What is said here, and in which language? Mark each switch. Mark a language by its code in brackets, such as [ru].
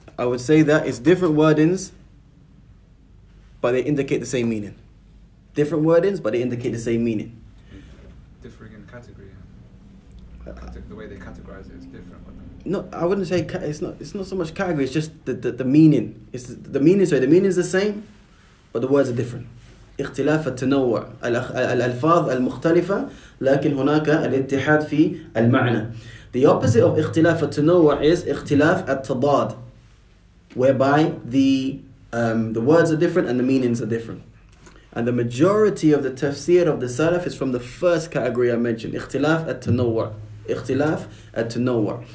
[en] I would say that it's different wordings, but they indicate the same meaning. Different wordings, but they indicate the same meaning. Differing in category. The way they categorize it is different. No, I wouldn't say it's not so much category. It's just the meaning. It's the meaning. Sorry, the meaning is the same, but the words are different. [ar] اختلاف التنوع الألفاظ المختلفة لكن هناك الاتحاد في المعنى. [en] The opposite of [ar] اختلاف التنوع [en] is [ar] اختلاف التضاد, [en] whereby the words are different and the meanings are different. And the majority of the tafsir of the Salaf is from the first category I mentioned, [ar] اختلاف التنوع. اختلاف التنوع.